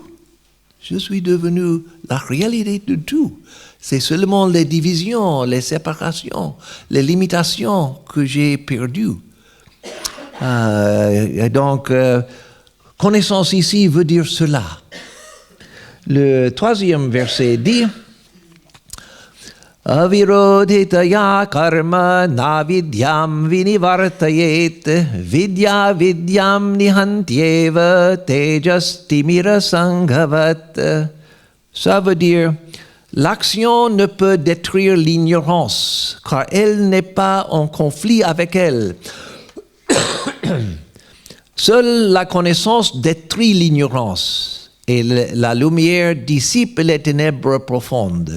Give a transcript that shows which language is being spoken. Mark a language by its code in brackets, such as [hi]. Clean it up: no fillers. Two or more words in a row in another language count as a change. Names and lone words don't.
[fr] Je suis devenu la réalité de tout. C'est seulement les divisions, les séparations, les limitations que j'ai perdues. Donc, connaissance ici veut dire cela. Le 3e verset dit [sa] Avirodhitaya karma na vidyam vinivartayet vidya vidyam nihantyeva tejastimira sanghavat. [fr] Ça veut dire l'action ne peut détruire l'ignorance, car elle n'est pas en conflit avec elle. Seule la connaissance détruit l'ignorance et la lumière dissipe les ténèbres profondes.